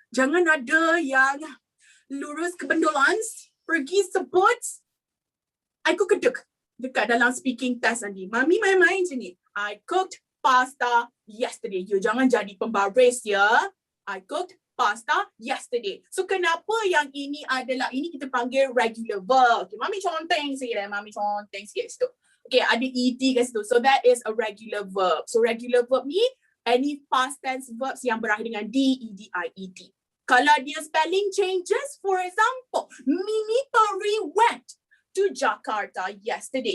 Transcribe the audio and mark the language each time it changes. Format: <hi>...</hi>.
<ms>Jangan ada yang lurus ke pendolans, pergi sebut</ms> <en>I cooked.</en> <ms>Dekat dalam speaking test tadi. Mami main-main je ni.</ms> <en>I cooked pasta yesterday. You</en> <ms>jangan jadi pembaris ya.</ms> <en>I cooked pasta yesterday.</en> <ms>So kenapa yang ini adalah, ini kita panggil regular verb. Okay, Mami conteng sikit Mami conteng sikit situ. Okay, ada ED kat situ.</ms> <en>So that is a regular verb. So regular verb ni, any past tense verbs</en> <ms>yang berakhir dengan</ms> <en>D, ED, IED.</en> <ms>Kalau dia</ms> <en>spelling changes, for example, Mimi Peri went to Jakarta yesterday.</en>